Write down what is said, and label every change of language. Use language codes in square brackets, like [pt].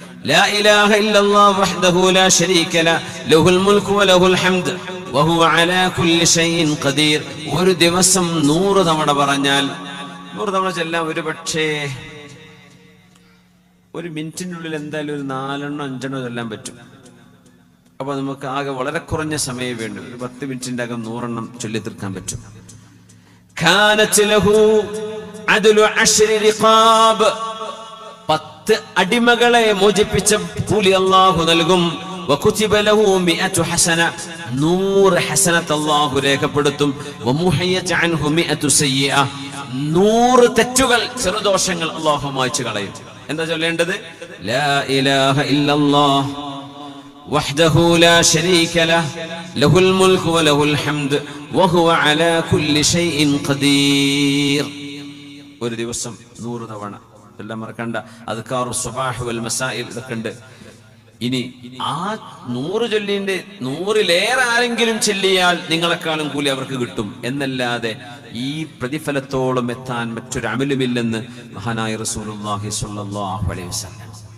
[ar] لا إله إلا الله وحده لا شريك له له الملك وله الحمد وهو على كل شيء قدير. [ml] ഒരു ദിവസം 100 തവണ പറഞ്ഞാൽ 100 തവണ ചൊല്ലാൻ ഒരു പക്ഷേ 1 മിനിറ്റിനുള്ളിൽ എന്തായാലും ഒരു 4 5 ചൊല്ലാൻ പറ്റും. അപ്പൊ നമുക്ക് ആകെ വളരെ കുറഞ്ഞ സമയം വേണ്ടു. ഒരു 10 മിനിറ്റിന്റെ അകം 100 ചൊല്ലി തീർക്കാൻ പറ്റും. [ar] കാനത് ലഹു അദ്ലു 10 റിഖാബ് [ml] 10 അടിമകളെ മോചിപ്പിച്ച കൂലി അല്ലാഹു നൽകും. [ar] വകുതിബ ലഹു 100 ഹസന [ml] 100 ഹസനത്ത് അല്ലാഹു രേഖപ്പെടുത്തും. [ar] വമുഹിയത് അൻഹു 100 സയ്യിഅ [ml] 100 തെറ്റുകൾ ചെറുദോഷങ്ങൾ അല്ലാഹു മായ്ച്ചു കളയും. എന്താ ചൊല്ലേണ്ടത്? [ar] ലാ ഇലാഹ ഇല്ലല്ലാഹ് وحده لا شريك له له الملك وله الحمد وهو على كل شيء قدير. [ml] ഒരു ദിവസം 100 തവണ എല്ലാം മറക്കണ്ട. അദ്കാറു സ്വബാഹ് വൽ മസാഇൽ ഇതൊക്കെ ഉണ്ട്. ഇനി ആ 100 ചൊല്ലിന്റെ 100ലേറെ ആരെങ്കിലും ചൊല്ലിയാൽ നിങ്ങളെക്കാളും കൂലി അവർക്ക് കിട്ടും എന്നല്ലാതെ ഈ പ്രതിഫലത്തോളം എത്താൻ മറ്റൊരു അമലുമില്ലെന്ന് മഹാനായ റസൂലുള്ളാഹി സ്വല്ലല്ലാഹു അലൈഹി വസല്ലം.